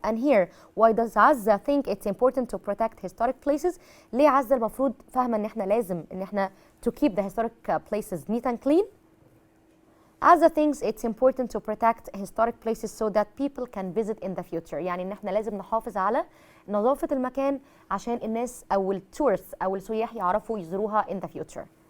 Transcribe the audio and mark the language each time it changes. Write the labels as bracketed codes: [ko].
[en] And here, why does Azza think it's important to protect historic places? [ar] ليه عزة المفروض فاهمة ان احنا لازم ان احنا [en] to keep the historic places neat and clean? As the things, it's important to protect historic places so that people can visit in the future. [ar] يعني ان احنا لازم نحافظ على نظافة المكان عشان الناس او التورست او السياح يعرفوا يزوروها [en] in the future.